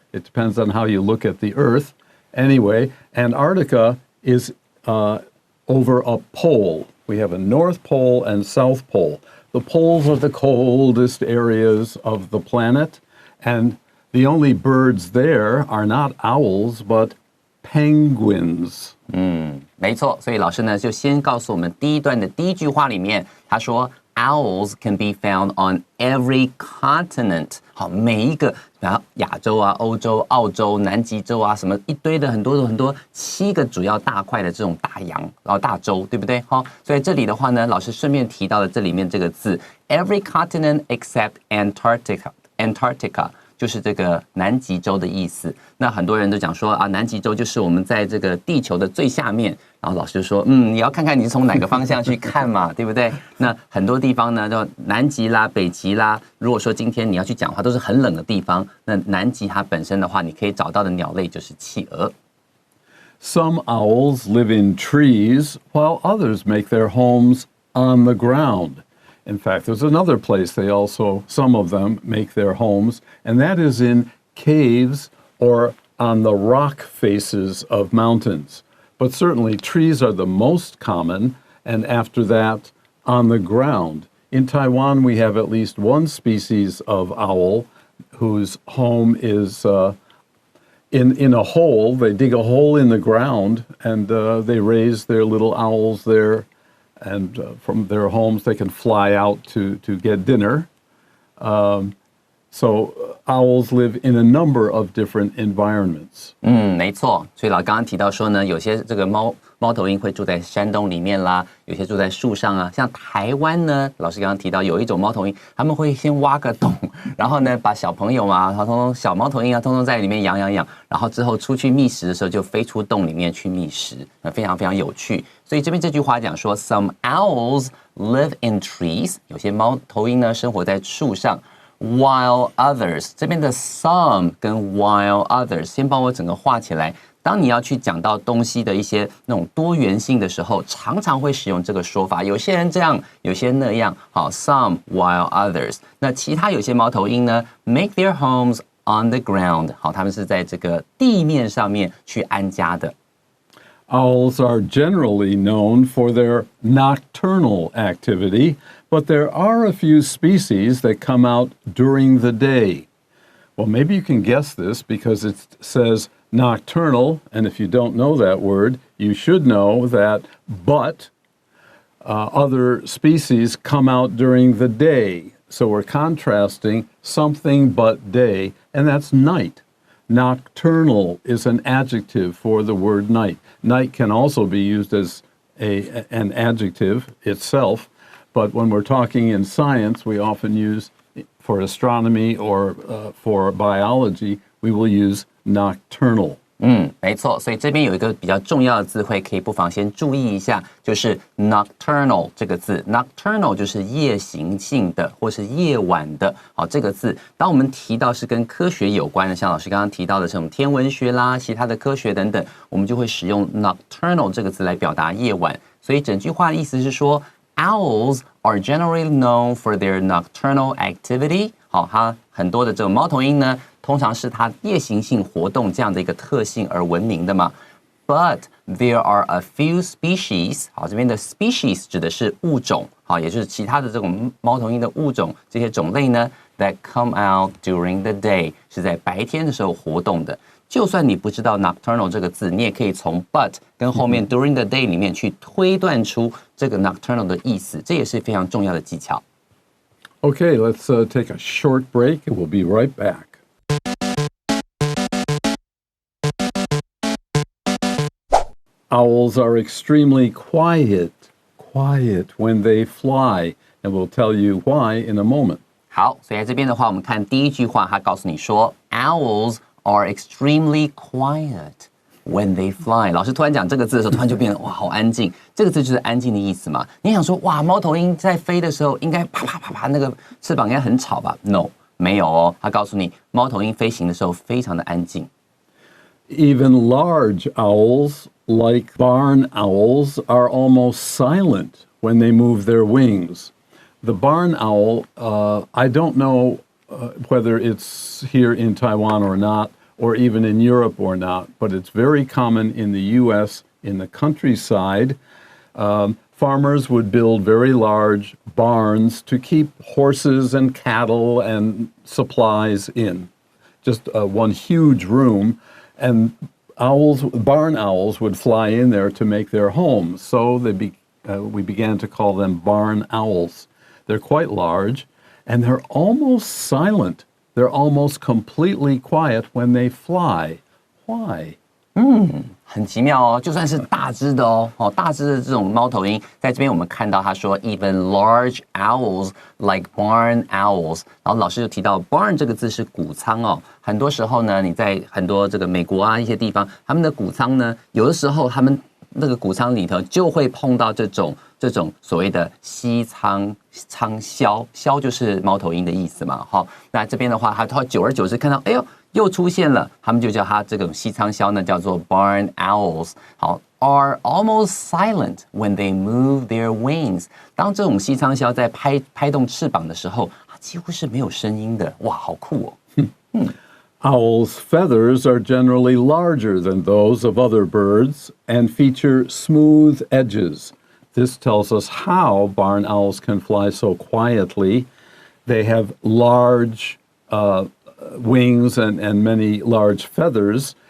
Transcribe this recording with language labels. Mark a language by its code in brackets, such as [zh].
[en] It depends on how you look at the Earth. Anyway, Antarctica is over a pole. We have a North Pole and South Pole. The poles are the coldest areas of the planet, and the only birds there are not owls, but penguins. [zh] 没错，所以老师呢就先告诉我们第一段的第一句话里面，他说 Owls can be found on every continent。好，每一个，然后亚洲啊、欧洲、澳洲、南极洲啊，什么一堆的很多7个主要大块的这种大洋，然后大洲，对不对？好，所以这里的话呢，老师顺便提到了这里面这个字 ， every continent except Antarctica。就是这个南极洲的意思。那很多人都讲说啊，南极洲就是我们在这个地球的最下面。然后老师就说，你要看看你是从哪个方向去看嘛，对不对？那很多地方呢，就南极啦、北极啦。如果说今天你要去讲的话，都是很冷的地方。那南极它本身的话，你可以找到的鸟类就是企鹅。 [en] Some owls live in trees, while others make their homes on the ground. In fact, there's another place some of them make their homes, and that is in caves or on the rock faces of mountains. But certainly trees are the most common, and after that, on the ground. In Taiwan, we have at least one species of owl whose home is in a hole. They dig a hole in the ground, and they raise their little owls there. And from their homes, they can fly out to get dinner. So owls live in a number of different environments. [zh] 没错。所以刚刚提到说呢，有些这个猫头鹰会住在山洞里面啦，有些住在树上啊。像台湾呢，老师刚刚提到有一种猫头鹰，他们会先挖个洞，然后呢把小朋友啊，小猫头鹰啊，通通在里面养，然后之后出去觅食的时候就飞出洞里面去觅食，非常非常有趣。所以这边这句话讲说 ， Some owls live in trees，有些猫头鹰呢生活在树上。 While others，这边的 some 跟 while others，先帮我整个画起来。当你要去讲到东西的一些那种多元性的时候，常常会使用这个说法。有些人这样，有些那样。 [en] 好 ，some while others。 [zh] 那其他有些猫头鹰呢 ， make their homes on the ground。好，他们是在这个地面上面去安家的。 [en] Owls are generally known for their nocturnal activity, but there are a few species that come out during the day. Well, maybe you can guess this because it says nocturnal, and if you don't know that word, you should know that but other species come out during the day. So we're contrasting something but day, and that's night. Nocturnal is an adjective for the word night. Night can also be used as an adjective itself, but when we're talking in science, we often use, for astronomy or for biology, we will use nocturnal. [zh] 没错，所以这边有一个比较重要的字汇，可以不妨先注意一下，就是 nocturnal 这个字。 nocturnal 就是夜行性的，或是夜晚的。好，这个字，当我们提到是跟科学有关的，像老师刚刚提到的这种天文学啦、其他的科学等等，我们就会使用 nocturnal 这个字来表达夜晚。所以整句话的意思是说 ， Owls are generally known for their nocturnal activity。好，它很多的这种猫头鹰呢。通常是它夜行性活动这样的一个特性而闻名的嘛。 But there are a few species，好，这边的 species 指的是物种，好，也就是其他的这种猫头鹰的物种，这些种类呢 that come out during the day，是在白天的时候活动的。就算你不知道 nocturnal 这个字，你也可以从 but 跟后面 during the day 里面去推断出这个 nocturnal 的意思，这也是非常重要的技巧。 [en] Okay, let's take a short break and we'll be right back. Owls are extremely quiet when they fly, and we'll tell you why in a moment. [zh] 好，所以在这边的话，我们看第一句话，它告诉你说 ， Owls are extremely quiet when they fly。老师突然讲这个字的时候，突然就变得哇，好安静。这个字就是安静的意思嘛。你想说哇，猫头鹰在飞的时候，应该啪啪啪啪，那个翅膀应该很吵吧 ？No， 没有哦。它告诉你，猫头鹰飞行的时候非常的安静。 [en] Even large owls, like barn owls, are almost silent when they move their wings. The barn owl, I don't know whether it's here in Taiwan or not, or even in Europe or not, but it's very common in the U.S. in the countryside. Farmers would build very large barns to keep horses and cattle and supplies in. Just one huge room. And barn owls would fly in there to make their homes. So we began to call them barn owls. They're quite large, and they're almost silent. They're almost completely quiet when they fly. Why? [zh] 很奇妙哦，就算是大只的哦，大只的这种猫头鹰，在这边我们看到他说 even large owls like barn owls，然后老师就提到 barn 这个字是谷仓哦，很多时候呢，你在很多这个美国啊一些地方，他们的谷仓呢，有的时候他们那个谷仓里头就会碰到这种所谓的西仓鸮，鸮就是猫头鹰的意思嘛，好，那这边的话，他久而久之看到，哎呦。又出现了，他们就叫它这种西仓鸮呢，叫做 barn owls。 [en] 好 ，are almost silent when they move their wings。 [zh] 当这种西仓鸮在拍动翅膀的时候，它几乎是没有声音的。哇，好酷哦 [en] ！Owls' feathers are generally larger than those of other birds and feature smooth edges. This tells us how barn owls can fly so quietly. They have large wings and many large feathers.